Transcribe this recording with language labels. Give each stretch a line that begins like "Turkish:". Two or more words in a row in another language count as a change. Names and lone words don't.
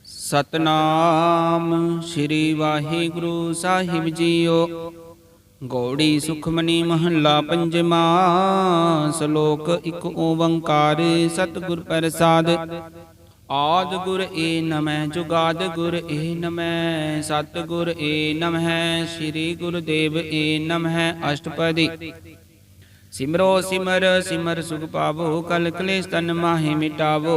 Punjabi: ਸਤਨਾਮ ਸ੍ਰੀ ਵਾਹਿਗੁਰੂ ਸਾਹਿਬ ਜੀਓ। ਗਉੜੀ ਸੁਖਮਨੀ ਮਹਲਾ ਪੰਜਵਾ। ਸਲੋਕ ਇਕ ਓਂਕਾਰ ਸਤਗੁਰ ਪ੍ਰਸਾਦ। ਆਦ ਗੁਰ ਏ ਨਮਹ ਜੁਗਾਦ ਗੁਰ ਏ ਨਮਹ ਸਤਗੁਰ ਏ ਨਮਹ ਸ੍ਰੀ ਗੁਰਦੇਵ ਏ ਨਮਹ। अष्टपदी। ਸਿਮਰੋ ਸਿਮਰ ਸਿਮਰ ਸੁਖ ਪਾਵੋ ਕਲ ਕਲੇਸ਼ ਤਨ ਮਾਹਿ ਮਿਟਾਵੋ।